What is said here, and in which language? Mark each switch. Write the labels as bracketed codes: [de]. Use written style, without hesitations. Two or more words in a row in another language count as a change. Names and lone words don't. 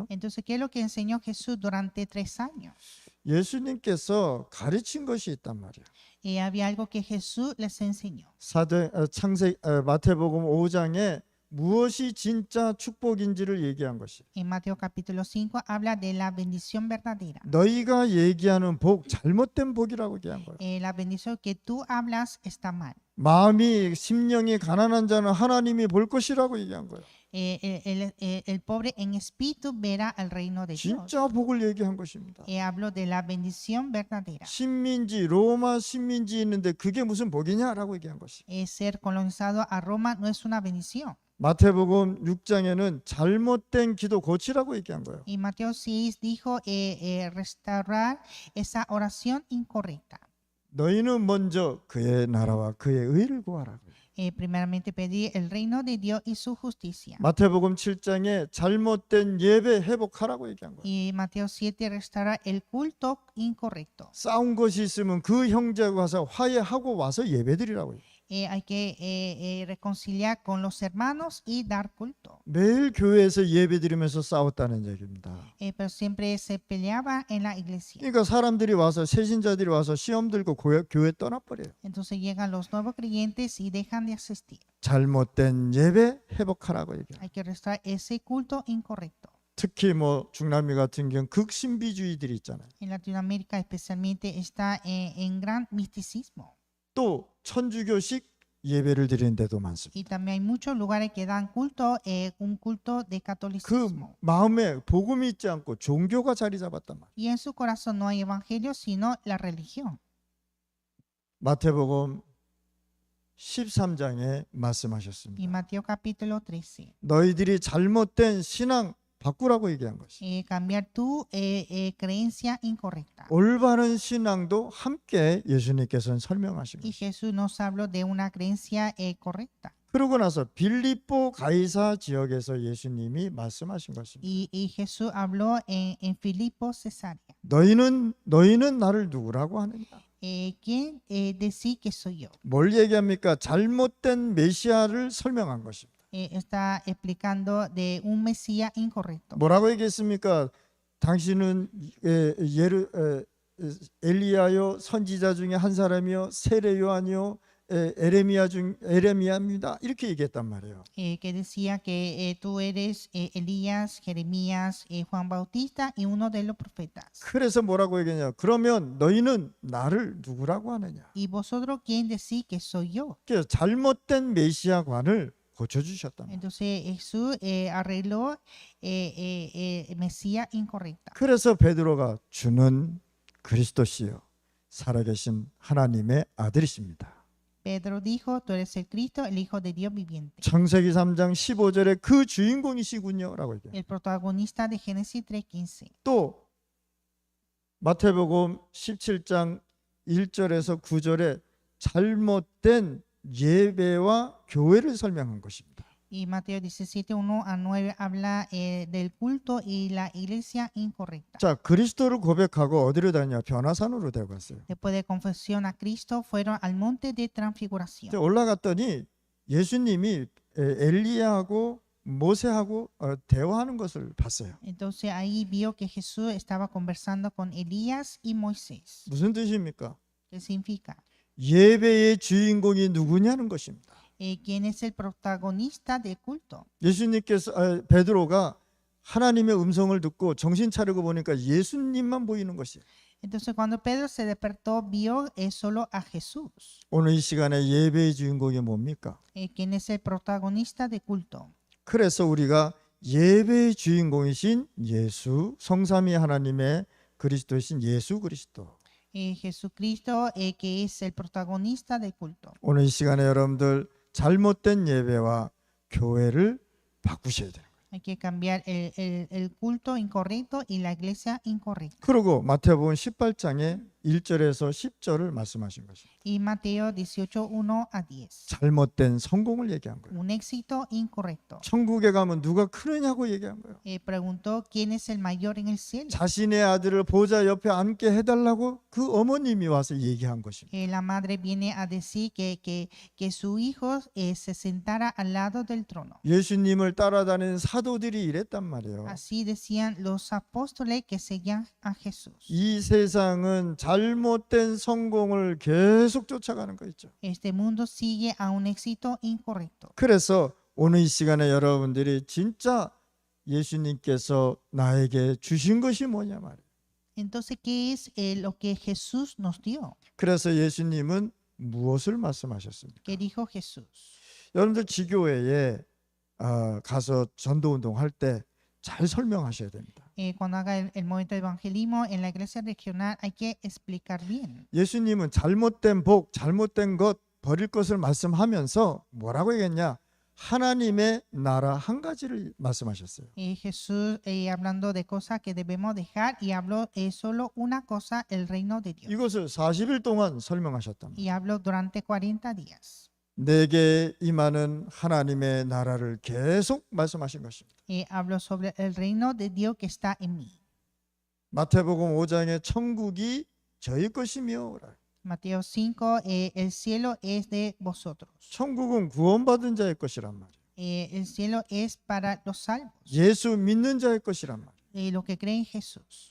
[es] Entonces, ¿qué es lo que enseñó Jesús durante 3 años? [ko] 예수님께서 가르친 것이 있단 말이에요. [es] Había algo que Jesús les enseñó. [ko] 마태복음 5장에 무엇이 진짜 축복인지를 얘기한 것이. [es] En Mateo capítulo 5 habla de la bendición verdadera. [ko] 너희가 얘기하는 복 잘못된 복이라고 얘기한 거예요. [es] La bendición que tú hablas está mal. [ko] 마음이 심령이 가난한 자는 하나님이 볼 것이라고 얘기한 거예요. [es] El pobre en espíritu verá el reino de Dios. [ko] 진짜 복을 얘기한 것입니다. [es] Hablo de la bendición verdadera. [ko] 식민지 로마 식민지 있는데 그게 무슨 복이냐라고 얘기한 것이. [es] Ser colonizado a Roma no es una bendición. [ko] 마태복음 6장에는 잘못된 기도 고치라고 얘기한 거예요. [es] Y Mateo 6 dijo restaurar esa oración incorrecta. [ko] 너희는 먼저 그의 나라와 그의 의를 구하라고. [es] Primeramente pedir el reino de Dios y su justicia. [ko] 마태복음 7장에 잘못된 예배 회복하라고 얘기한 거예요. [es] Y Mateo 7 restaurar el culto incorrecto. [ko] 싸운 것이 있으면 그 형제가 와서 화해하고 와서 예배드리라고 해요. [es] Hay que reconciliar con los hermanos y dar culto. [ko] 매일 교회에서 예배드리면서 싸웠다는 얘기입니다. [es] Pero siempre se peleaba en la iglesia. [ko] 그러니까 사람들이 와서 새신자들이 와서 시험 들고 교회 떠나버려요. [es] Entonces llegan los nuevos creyentes y dejan de asistir. [ko] 잘못된 예배 회복하라고 얘기해요. [es] Hay que restaurar ese culto incorrecto. [ko] 특히 뭐 중남미 같은 경우 극신비주의들이 있잖아요. [es] En Latinoamérica especialmente está en gran misticismo. [ko] 또 천주교식 예배를 드리는 데도 많습니다. [es] Y también hay muchos lugares que dan culto, un culto de 그 catolicismo. [ko] 마음에 복음이 있지 않고 종교가 자리 잡았단 말이에요. [es] Y en su corazón no hay evangelio, sino la religión. [ko] 마태복음 13장에 [es] Y [ko] 말씀하셨습니다. [es] Mateo capítulo 13. [ko] 너희들이 잘못된 신앙 바꾸라고 얘기한 것이. [es] Cambiar tu creencia incorrecta. [ko] 올바른 신앙도 함께 예수님께서는 설명하신 [es] Y [ko] 것이. [es] Jesús nos habló de una creencia correcta. [ko] 그러고 나서 빌립보 가이사 지역에서 예수님이 말씀하신 것입니다. [es] Y Jesús habló en Filipo, Cesarea. [ko] 너희는 나를 누구라고 하느냐? [es] ¿Quién decís que soy yo? [ko] 뭘 얘기합니까? 잘못된 메시아를 설명한 것입니다. [es] Está explicando de un Mesías incorrecto. [ko] 뭐라고 얘기했습니까? 당신은 엘리야요 선지자 중에 한 사람이요 세례 요한이요 에레미야입니다. 이렇게 얘기했단 말이에요. [es] Que decía que tú eres Elías, Jeremías, Juan Bautista y uno de los profetas. [ko] 그래서 뭐라고 얘기했냐? 그러면 너희는 나를 누구라고 하느냐? [es] ¿Y vosotros quién decís que soy yo? [ko] 그래서 잘못된 메시아관을 고쳐주셨단 말이에요. [es] Entonces Jesús arregló Mesías incorrecta. [ko] 그래서 베드로가 주는 그리스도시요 살아계신 하나님의 아들이십니다. [es] Pedro dijo, tú eres el Cristo, el Hijo de Dios viviente. [ko] 창세기 3장 15절에 그 주인공이시군요 라고 얘기해요. [es] El protagonista de Génesis 3:15. [ko] 또 마태복음 17장 1절에서 9절에 잘못된 예배와 교회를 설명한 것입니다. [es] Y Mateo 17:1-9 habla del culto y la iglesia incorrecta. [ko] 자, 그리스도를 고백하고 어디로 다녔냐? 변화산으로 데려갔어요. [es] Después de confesión a Cristo, fueron al monte de transfiguración. [ko] 올라갔더니 예수님이 엘리야하고 모세하고 대화하는 것을 봤어요. [es] Entonces ahí vio que Jesús estaba conversando con Elías y Moisés. [ko] 무슨 뜻입니까? [es] ¿Qué significa? [ko] 예배의 주인공이 누구냐는 것입니다. [es] ¿Quién es el protagonista del culto? [ko] 예수님께서 베드로가 하나님의 음성을 듣고 정신 차리고 보니까 예수님만 보이는 것이에요. [es] Entonces cuando Pedro se despertó, vio solo a Jesús. [ko] 오늘 이 시간에 예배의 주인공이 뭡니까? [es] ¿Quién es el protagonista del culto? [ko] 그래서 우리가 예배의 주인공이신 예수, 성삼위 하나님의 그리스도이신 예수 그리스도. [es] Jesucristo, que es el protagonista del culto. [ko] 오늘 이 시간에 여러분들 잘못된 예배와 교회를 바꾸셔야 돼요. [es] Hay que cambiar el culto incorrecto y la iglesia incorrecta. [ko] 그리고 마태복음 18장에 1절에서 10절을 말씀하신 것입니다. [es] Y Mateo 18:1-10. [ko] 잘못된 성공을 얘기한 거예요. [es] Un éxito incorrecto. [ko] 천국에 가면 누가 크느냐고 얘기한 거예요. [es] Preguntó quién es el mayor en el cielo. [ko] 자신의 아들을 보좌 옆에 앉게 해달라고 그 어머님이 와서 얘기한 것입니다. [es] La madre viene a decir que su hijo se sentara al lado del trono. [ko] 예수님을 따라다니는 사도들이 이랬단 말이에요. [es] Así decían los apóstoles que seguían a Jesús. [ko] 이 세상은 잘못된 성공을 계속 쫓아가는 거 있죠. [es] Este mundo sigue a un éxito incorrecto. [ko] 그래서 오늘 이 시간에 여러분들이 진짜 예수님께서 나에게 주신 것이 뭐냐 말이에요. [es] Entonces, ¿qué es lo que Jesús nos dio? [ko] 그래서 예수님은 무엇을 말씀하셨습니까? [es] ¿Qué dijo Jesús? [ko] 여러분들 지교회에 가서 전도운동 할 때 잘 설명하셔야 됩니다. [es] Cuando haga el movimiento de evangelismo en la iglesia regional hay que explicar bien. [ko] 예수님은 잘못된 복, 잘못된 것, 버릴 것을 말씀하면서 뭐라고 얘기했냐? 하나님의 나라 한 가지를 말씀하셨어요. [es] Jesús hablando de cosas que debemos dejar y habló solo una cosa, el reino de Dios. [ko] 이것을 40일 동안 설명하셨단 말이에요. [es] Y habló durante 40 días. [ko] 내게 임하는 하나님의 나라를 계속 말씀하신 것입니다. [es] Habló sobre el reino de Dios que está en mí. [ko] 마태복음 5장에 천국이 저희 것이며 [es] Mateo 5, el cielo es de vosotros. [ko] 천국은 구원받은 자의 것이란 말이에요. [es] El cielo es para los salvos, [ko] 예수 믿는 자의 것이란 말이에요. [es] los que creen en Jesús.